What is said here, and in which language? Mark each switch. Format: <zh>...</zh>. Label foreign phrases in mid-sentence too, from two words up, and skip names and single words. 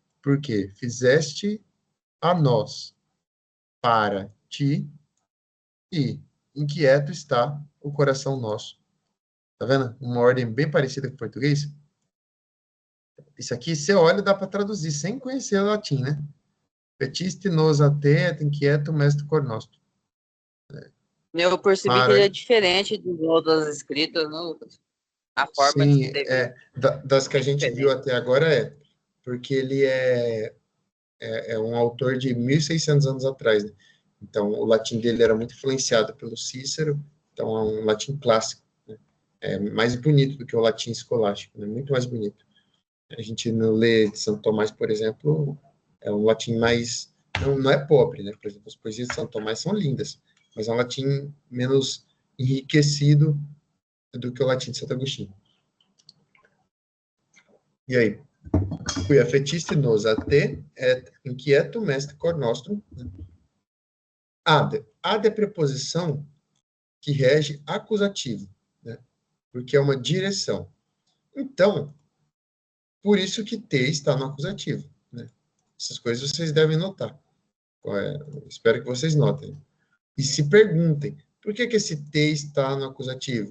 <pt>Porque fizeste a nós, para ti, e inquieto está o coração nosso. Tá vendo? Uma ordem bem parecida com o português. Isso aqui, você olha, dá para traduzir, sem conhecer o latim, né?</pt> <la>Petiste nos a te et inquietum est cor nostrum.</la> <pt>Eu percebi que ele é Para, diferente dos outros escritos, não? A forma de sim, escrever das que a é gente viu diferente. até agora porque ele é um autor de 1.600 anos atrás, né? Então, o latim dele era muito influenciado pelo Cícero, então é um latim clássico, né? É mais bonito do que o latim escolástico, né? Muito mais bonito. A gente não lê de Santo Tomás, por exemplo, é um latim mais, não é pobre, né? Por exemplo, as poesias de Santo Tomás são lindas, mas é um latim menos enriquecido do que o latim de Santo Agostinho. E aí?</pt> <la>Qui affectisti nos a te, et inquietum est cor nostrum. Ad.</la> <pt>Ad é preposição que rege acusativo, né? Porque é uma direção. Então, por isso que te está no acusativo, né? Essas coisas vocês devem notar. Espero que vocês notem. E se perguntem, por que que esse te está no acusativo?</pt>